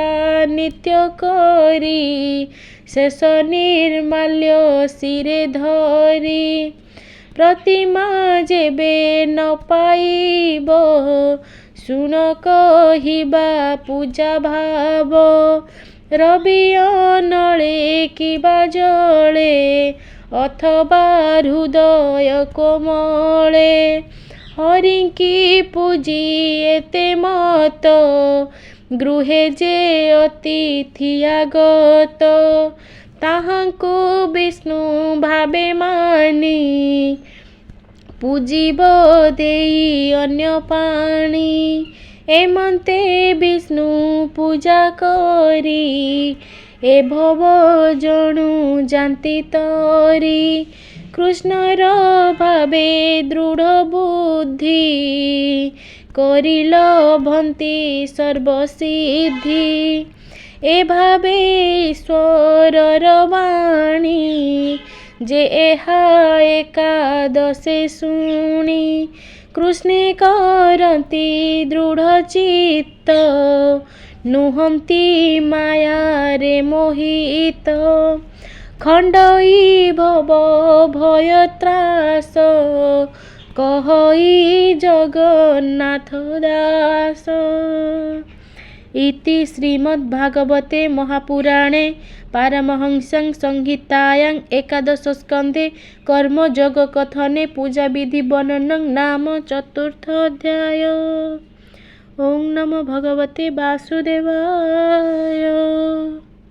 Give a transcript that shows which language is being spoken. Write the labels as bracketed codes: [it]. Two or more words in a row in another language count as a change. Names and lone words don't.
[or] ନିତ୍ୟ କରି ଶେଷ ନିର୍ମାଲ୍ୟ ଶିରେ ଧରି ପ୍ରତିମା ଯେବେ ନ ପାଇବ ଶୁଣ କହିବା ପୂଜା ଭାବ ରବି ଅନଳେ କିବା ଜଳେ ଅଥବା ହୃଦୟ କୋମଳେ ହରିକି ପୂଜି ଏତେ ମତ ଗୃହେ ଯେ ଅତିଥି ଆଗତ ତାହାଙ୍କୁ ବିଷ୍ଣୁ ଭାବେ ମାନି ପୂଜିବ ଦେଇ ଅନ୍ୟ ପାଣି ଏମନ୍ତେ ବିଷ୍ଣୁ ପୂଜା କରି ଏ ଭବ ଜଣୁ ଜାଣନ୍ତି ତରି କୃଷ୍ଣର ଭାବେ ଦୃଢ଼ ବୁଦ୍ଧି କରିଲ ଭନ୍ତି ସର୍ବସିଦ୍ଧି ଏ ଭାବେ ଈଶ୍ୱରର ବାଣୀ ଯେ ଏହା ଏକାଦଶେ ଶୁଣି କୃଷ୍ଣେ କରନ୍ତି ଦୃଢ଼ ଚିତ୍ତ ନୁହନ୍ତି ମାୟା ରେ ମୋହିତ ଖଣ୍ଡଇ ଭବ ଭୟ ତ୍ରାସ କହଇ ଜଗନ୍ନାଥ ଦାସ। [sa] इति श्रीमद्भागवते महापुराणे पारमहंस्यां संहितायां एकादश स्कंधे कर्मयोगकथने पूजाविधि वर्णनं नाम चतुर्थोऽध्याय। ओं नमो भगवते वासुदेवाय।